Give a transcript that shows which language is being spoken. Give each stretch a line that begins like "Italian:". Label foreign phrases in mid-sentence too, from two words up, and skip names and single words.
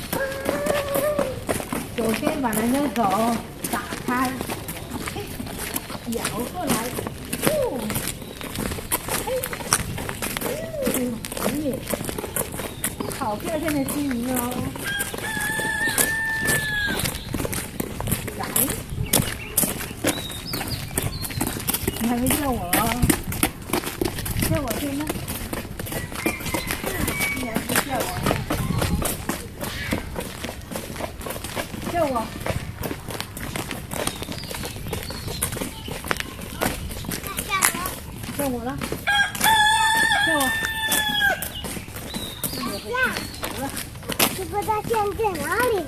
Chinese: 首先把那個手打開，搖過來，好漂亮的金魚哦！來，你還沒叫我哦，叫我先呢？你還不叫我？叫我！叫我了！叫我！这个大象在哪里？